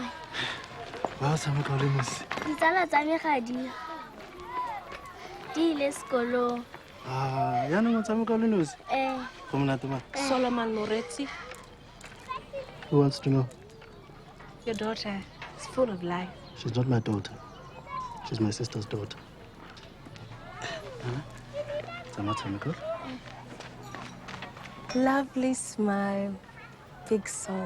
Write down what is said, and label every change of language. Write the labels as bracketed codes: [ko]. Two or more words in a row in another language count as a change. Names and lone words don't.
[tn] Ba tshameka le mose. Ditsala tsa me ga di ile sekolong. Yaanong o tshameka le nosi? Go monate man. Solomon Moretsi. [en] Who wants to know? Your daughter is full of life. She's not my daughter. She's my sister's daughter. [tn] Tsamatshameka. [en] Lovely smile, big soul.